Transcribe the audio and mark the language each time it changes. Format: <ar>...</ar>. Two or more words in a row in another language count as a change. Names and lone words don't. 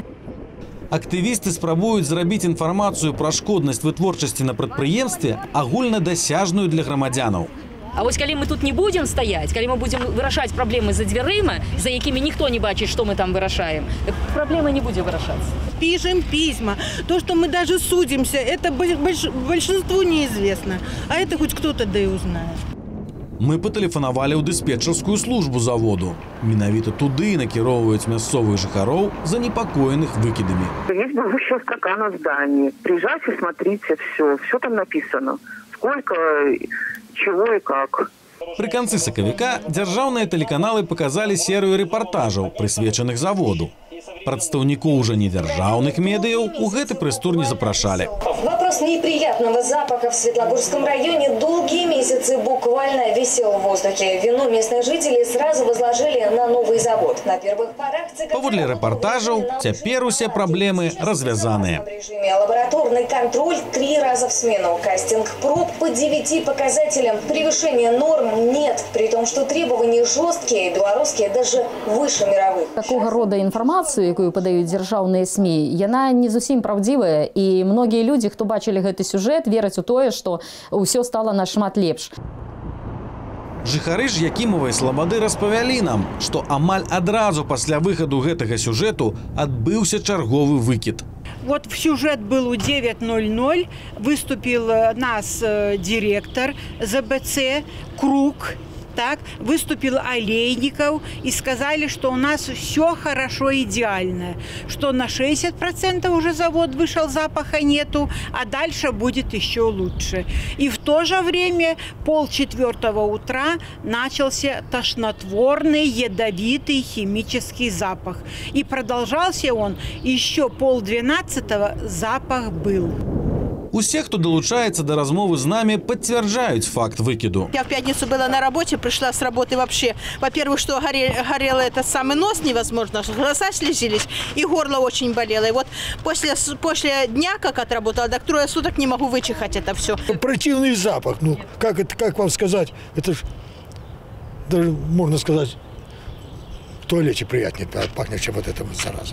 <be>Актывісты спрабуюць зрабіць інфармацыю пра шкоднасць вытворчасці на прадпрыемстве агульнадасяжную для грамадзянаў. А вось калі мы тут не будем стаять, калі мы будем вырашаць праблемы за дзвярыма, за якімі ніхто не бачыць, што мы там вырашаем, праблемы не будзе вырашацца.</be> <ru>Пишем письма. То, что мы даже судимся, это большинству неизвестно. А это хоть кто-то да и узнает.</ru> <be>Мы патэлефанавалі ў дыспетчарскую службу заводу. Менавіта туды накіроўваюць мясцовых жыхароў занепакоеных выкидами.</be> <ru>Есть бегущая стакана в здании. Приезжайте, смотрите, все там написано. Сколько, чего и как.</ru> <be>Пры канцы сакавіка дзяржаўныя тэлеканалы паказалі серыю рэпартажаў, прысвечаных заводу. Прадстаўнікоў уже недзяржаўных медыяў у гэты прыстур не запрашалі.</be> <ru>Вопрос неприятного запаха в Светлогорском районе долгие месяцы буквально висел в воздухе. Вину местных жителей сразу возложили на новый завод. На первых порах...</ru> <be>Паводле рэпартажаў, цяпер усе праблемы развязаныя.</be> <ru>Лабораторный контроль 3 раза в смену. Кастинг проб по 9 показателям. Превышения норм нет. При том, что требования жесткие, белорусские даже выше мировых.</ru> <be>Такого рода інфармацыю, якую падаюць дзяржаўныя СМІ, яна не зусім праўдзівая, і многія людзі, хто бачылі гэты сюжэт, вераць у тое, што ўсё стала нашмат лепш. Жыхары ж Якімавай Слабады распавялі нам, што амаль адразу пасля выхаду гэтага сюжэту адбыўся чарговы выкід.</be> <ru>Вот в сюжет был у 9:00, выступил нас директор ЗБЦ, Круг, так, выступил Олейников и сказали, что у нас все хорошо, идеально, что на 60% уже завод вышел, запаха нету, а дальше будет еще лучше. И в то же время 3:30 утра начался тошнотворный, ядовитый химический запах. И продолжался он еще 11:30, запах был.</ru> <be>Усе, хто долучаецца до размовы з нами,</be> <ru>подтверждают факт</ru> <be>выкиду.</be> <ru>Я в пятницу была на работе, пришла с работы вообще. Во-первых, что горел этот самый нос невозможно, глаза слезились, и горло очень болело. И вот после дня, как отработала, так 3 суток не могу вычихать это все. Противный запах, ну как вам сказать, это ж, даже можно сказать, в туалете приятнее пахнет, чем вот эта вот зараза.</ru>